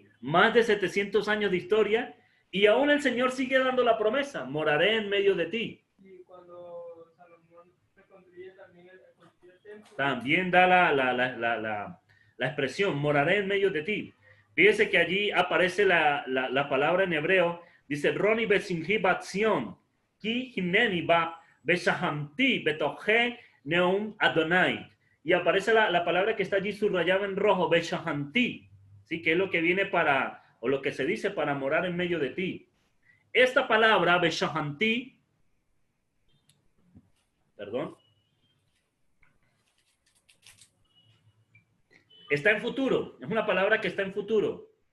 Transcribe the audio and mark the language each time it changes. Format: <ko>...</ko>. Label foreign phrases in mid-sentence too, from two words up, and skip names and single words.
<es>Más de 700 años de historia, y aún el Señor sigue dando la promesa: moraré en medio de ti. Y cuando Salomón reconstruye también el templo, También da la expresión, moraré en medio de ti. Fíjese que allí aparece la palabra en hebreo, dice,</es> <he>רני ושמחי בת ציון כי הנני בא ושכנתי בתוכך נאם אדוני.</he> <es>Y aparece la palabra que está allí subrayada en rojo, beshahamti, ¿sí? Que es lo que viene para, o lo que se dice para morar en medio de ti. Esta palabra, beshahamti, perdón, está en futuro, es una palabra que está en futuro.</es>